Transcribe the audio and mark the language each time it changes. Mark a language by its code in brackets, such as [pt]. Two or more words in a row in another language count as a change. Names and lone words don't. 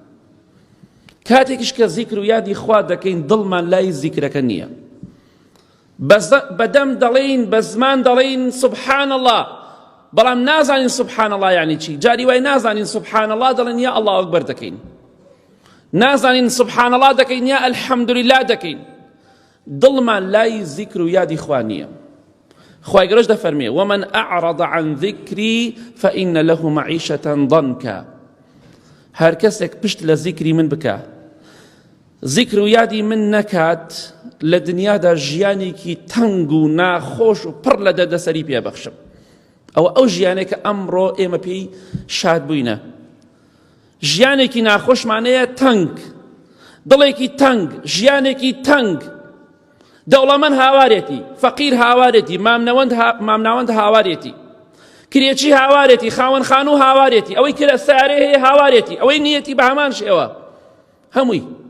[ckb] کاتێکیش کە زیکر و یادی خوا دەکەین دڵمان لای زیکرەکە نییە بەدەم دەڵێین بە زمان دەڵێین [ar] سبحان الله [ckb] بەڵام نازانین [ar] سبحان الله [ckb] یعنی چی جاری وای نازانین [ar] سبحان الله [ckb] دەڵێن یا [ar] الله ئەکبەر [ckb] دەکەین نازانین [ar] سبحان الله [ckb] دەکەین یا الحەمدولله دەکەین دڵمان لای زیکر و یادی خوا نییە خوای گەورەش دەفەرمێ [ar] ومن أعرض عن ذكري فإن له معيشة ضنكا [ckb] هەر کەسێک پشت لە زیکری من بکە زیکر و یادی من نەکات لە دنیادا ژیانێکی تەنگ و ناخۆش و پڕ لە دەردەسەری پێبەخشم ئەو ژیانێک کە ئەمڕۆ ئێمە پێی شاد بووینە ژیانێکی ناخۆشمانەیە تەنگ دڵێکی تەنگ ژیانێکی تەنگ دەوڵەمەند هاوارێتی فەقیر هاوارێتی مامناوەند هاوارێتی کرێچی هاوارێتی خاوەن خانوو هاوارێتی ئەوەی کرە سارێ هەیە هاوارێتی ئەوەی نیەتی بە هەمان شێوە هەمووی